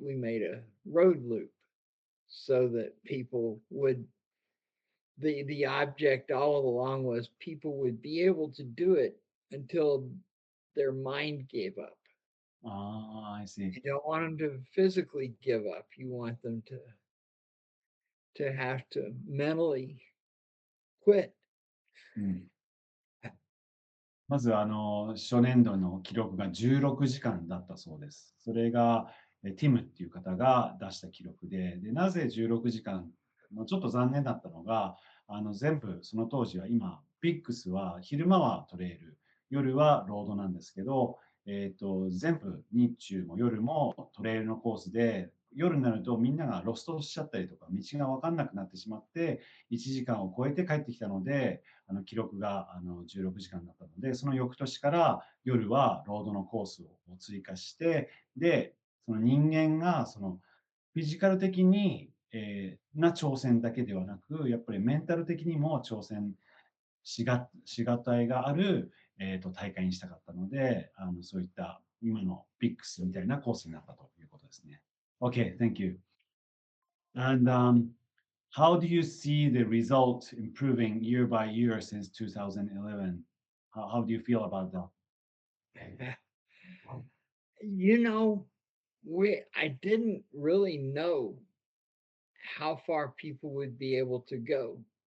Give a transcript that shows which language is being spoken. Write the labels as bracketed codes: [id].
[en] We made a road loop so that people would the object all along was people would be able to do it until their mind gave up. Ah, I see. You don't want them to physically give up. You want them to have to mentally quit. うん。 [ja] まず、初年度の記録が16時間だったそうです。それが、ティムっていう方が出した記録で、なぜ16時間、ちょっと残念だったのが、全部、その当時は今、ビックスは昼間はトレイル、夜はロードなんですけど、全部日中も夜もトレイルのコースで、夜になるとみんながロストしちゃったりとか、道が分かんなくなってしまって、1時間を超えて帰ってきたので、記録が16時間だったので、その翌年から夜はロードのコースを追加して、で、その人間がそのフィジカル的に、な挑戦だけではなく、やっぱりメンタル的にも挑戦しがたいがある、大会にしたかったので、そういった今のビックスみたいなコースになったということですね。 [en] Okay, thank you. And how do you see the result improving year by year since 2011? How do you feel about that? You know, we I didn't really know how far people would be able to go.